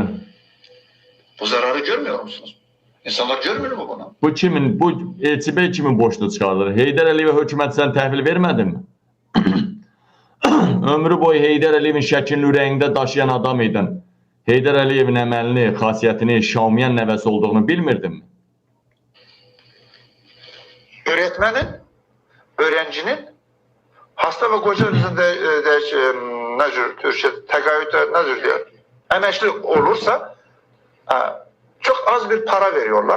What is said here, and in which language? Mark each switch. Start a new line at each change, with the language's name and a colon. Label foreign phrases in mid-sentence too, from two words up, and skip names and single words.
Turkish: Bu zararı görmüyor musunuz?
Azerbaijani: İnsanlar görmür mü bunu? Bu kimin, bu Elçi bəy kimin boşluğu çıxardır? Heydər Əliyevə hökumət sən təhvil vermədin mi? Ömrü boyu Heydər Əliyevin şəklini ürəyində daşıyan adam idin. Heydər Əliyevin əməlini, xasiyyətini, Şamiyan nəvəsi olduğunu bilmirdin mi?
Turkish: Öğretmenin, öğrencinin hasta ve koca üzerinde Türkçe tekayüte diyor? Emekli olursa çok az bir para veriyorlar.